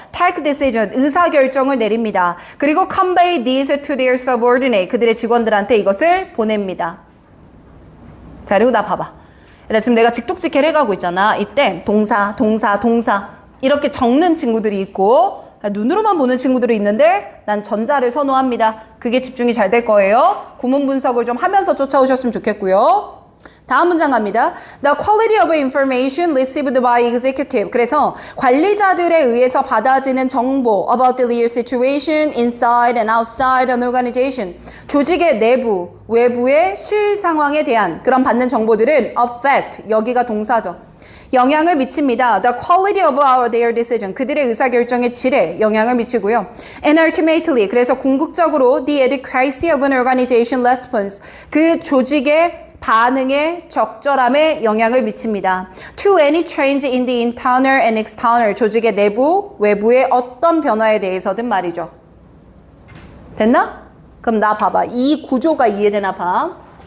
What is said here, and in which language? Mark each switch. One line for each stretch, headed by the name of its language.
English: take decision,
Korean: 의사결정을 내립니다. 그리고
English: convey these to their subordinate,
Korean: 그들의 직원들한테 이것을 보냅니다. 자, 그리고 나 봐봐. 지금 내가 직독직해를 해가고 있잖아. 이때 동사, 동사, 동사 이렇게 적는 친구들이 있고 눈으로만 보는 친구들이 있는데 난 전자를 선호합니다. 그게 집중이 잘 될 거예요. 구문 분석을 좀 하면서 쫓아오셨으면 좋겠고요. 다음 문장 갑니다.
English: The quality of information received by executive.
Korean: 그래서 관리자들에 의해서 받아지는 정보
English: about the real situation inside and outside an organization.
Korean: 조직의 내부, 외부의 실 상황에 대한 그런 받는 정보들은 affect, 여기가 동사죠. 영향을 미칩니다.
English: The quality of their decision.
Korean: 그들의 의사결정의 질에 영향을 미치고요.
English: And ultimately,
Korean: 그래서 궁극적으로
English: the adequacy of an organization response.
Korean: 그 조직의 반응의 적절함에 영향을 미칩니다.
English: To any change in the internal and external.
Korean: 조직의 내부, 외부의 어떤 변화에 대해서든 말이죠. 됐나? 그럼 나 봐봐. 이 구조가 이해되나 봐.